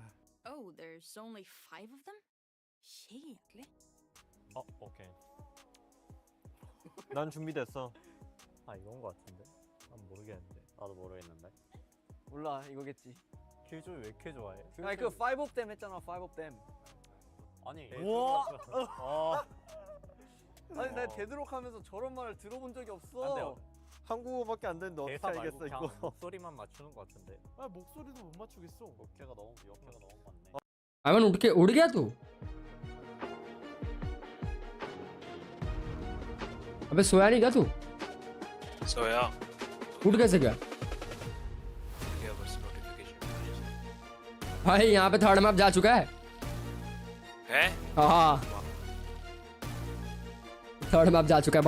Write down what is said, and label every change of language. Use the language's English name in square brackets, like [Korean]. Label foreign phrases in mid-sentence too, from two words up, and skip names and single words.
[English] Oh, there's only 5 of them? Shit. [Korean] 오케이. 난 준비됐어. 이건 거 같은데? 난 모르겠는데. 나도 모르겠는데. 몰라 이거겠지. 킬조이 왜 이렇게 좋아해? 아니 그 [English] 5 of them [Korean] 했잖아 [English] 5 of them. [Korean] 아니. 우와. 아니 나 데드록 하면서 저런 말을 들어본 적이 없어. 안 돼요. 한국어밖에 안 되는데 어떻게 알겠어 이거. 목소리만 맞추는 거 같은데. 목소리도 못 맞추겠어. 역해가 너무 많네. [Hindi] अमन उड़ गया तू अबे सोया नहीं क्या तू सोया उठ कैसे गया भाई? यहाँ पे थर्ड मैप जा चुका है हाँ थर्ड मैप जा चुका है।